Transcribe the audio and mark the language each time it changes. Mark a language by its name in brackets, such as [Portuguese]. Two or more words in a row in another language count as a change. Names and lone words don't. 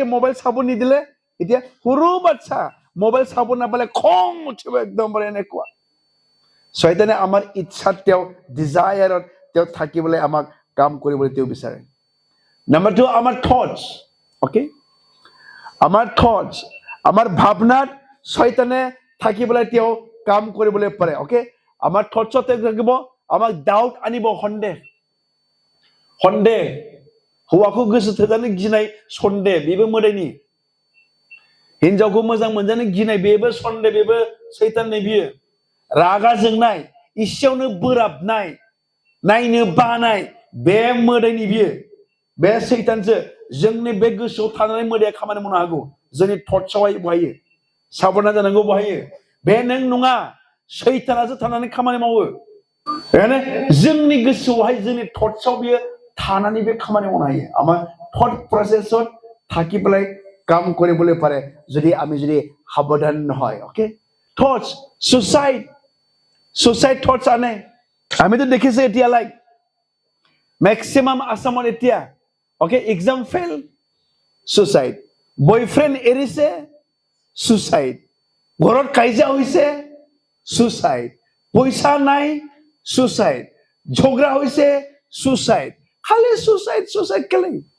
[Assamese] মোবাইল চাব নিদিলে এতিয়া সৰু বাচ্চা মোবাইল চাব নাপালে খং উঠিব একদম এনেকুৱা শয়তানে আমাৰ ইচ্ছাত তেওঁ ডিজায়াৰত তেওঁ থাকিবলৈ আমাক কাম কৰিবলৈ তেওঁ বিচাৰে নাম্বাৰ 2 আমাৰ থটছ ওকে আমাৰ থটছ আমাৰ ভাৱনাত শয়তানে থাকিবলৈ তেওঁ কাম কৰিবলৈ পাৰে ওকে আমাৰ থটছতে থাকিব আমাক ডাউট আনিব সন্দেহ [Bodo] हौवाखौ गोसो थोजानो गिनाय सन्देह बेबो मोदायनि हिनजावखौ मोजां मोनजानो गिनाय बेबो सन्देह बेबो सैताननि बियो रागा जोंनाय इसेयावनो बोराबनाय नायनो बानाय बे मोदायनि बियो बे सैतानसो जोंनि बे गोसोआव थानानै मोदाया खामानि मावनो हागौ जोंनि थट्सआवहाय बहायो साबधान जानांगौ बहायो बे नों नङा सैतानासो थानानै खामानि मावो बेखायनो जोंनि गोसोआवहाय जोंनि थट्सआव बियो थानानै बे खामानि मावनो [Assamese] हायो আমাৰ [English] thought processত [Assamese] থাকিবলৈ কাম কৰিবলৈ পাৰে যদি আমি যদি সাৱধান নহয় ওকে থটস [English] suicide thoughts [Assamese] আনে আমিতো দেখিছে এতিয়া লাইক ম্যাক্সিমাম আসামত এতিয়া ওকে [English] exam fail [Assamese] সুসাইড বয়ফ্ৰেণ্ড এৰিছে সুসাইড ঘৰত কাজিয়া হৈছে সুসাইড পইচা নাই সুসাইড ঝগড়া হৈছে সুসাইড খালি সুসাইড কেলে